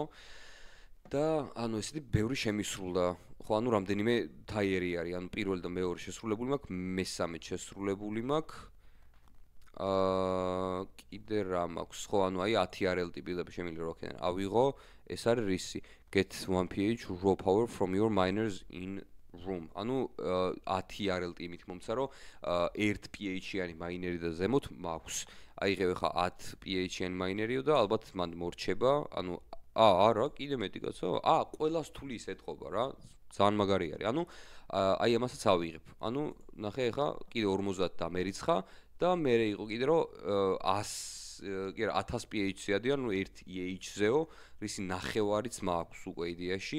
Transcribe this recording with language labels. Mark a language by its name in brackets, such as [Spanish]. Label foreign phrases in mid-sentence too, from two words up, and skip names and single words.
[Georgian] და ესეთი ბევრი შემისრულდა. ხო, რამდენიმე თაიერი არის, პირველი და მეორე შესრულებული მაქვს, მესამე შესრულებული მაქვს. კიდე რა მაქვს? ხო, აი 10 RLT პირდაპირ შემიძლია რომ აქედან ავიღო, ეს არის რისი? [English] Get 1 pH raw power from your miners in room. [Georgian] 10 RLT იმით მომცა რომ 1 pH-იანი მაინერი და ზემოთ მაქვს. აიღებ ხა 10 pH-იანი მაინერიო და ალბათ მან მორჩება, არა, კიდე მეტი კაცო. ყველას თulis ეთყობა რა. ძალიან მაგარი არის. აი ამასაც ავიღებ. ნახე ხა კიდე 50 და მერიცხა და მე იყო კიდე რომ 1000 pH-ზე ადი, 1 EH-ზეო, რისი ნახევარიც მაქვს უკვე იდეაში.